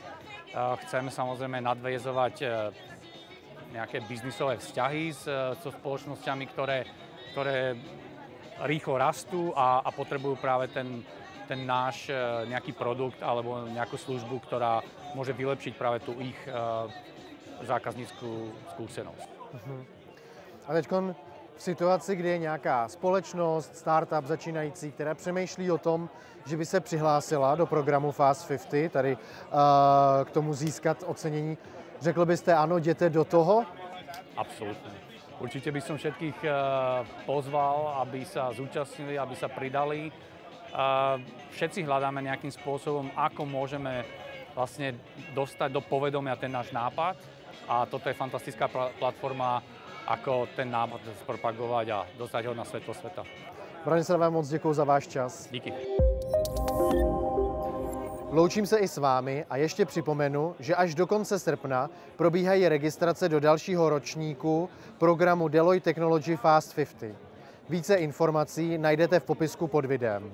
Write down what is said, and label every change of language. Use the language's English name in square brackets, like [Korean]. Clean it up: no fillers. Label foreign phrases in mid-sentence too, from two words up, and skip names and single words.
[Slovak] Chceme samozrejme nadväzovať nejaké biznisové vzťahy so spoločnosťami, ktoré rýchlo rastú a potrebujú práve ten náš nejaký produkt alebo nejakú službu, ktorá môže vylepšiť práve tú ich zákazníckú skúsenosť. [Czech] A teď v situaci, kdy je nějaká společnost, startup začínající, která přemýšlí o tom, že by se přihlásila do programu Fast 50, tady k tomu získat ocenění, řekl byste ano, jděte do toho? [Slovak] Absolutne. Určite by som všetkých pozval, aby sa zúčastnili, aby sa pridali. Všetci hľadáme nejakým spôsobom, ako môžeme vlastne dostať do povedomia ten náš nápad. A toto je fantastická platforma, ako ten nápad propagovať a dostať ho na svetlo sveta. [Czech] Branislav, vám moc děkuji za váš čas. Díky. Loučím se i s vámi a ještě připomenu, že až do konce srpna probíhají registrace do dalšího ročníku programu Deloitte Technology Fast 50. Více informací najdete v popisku pod videem.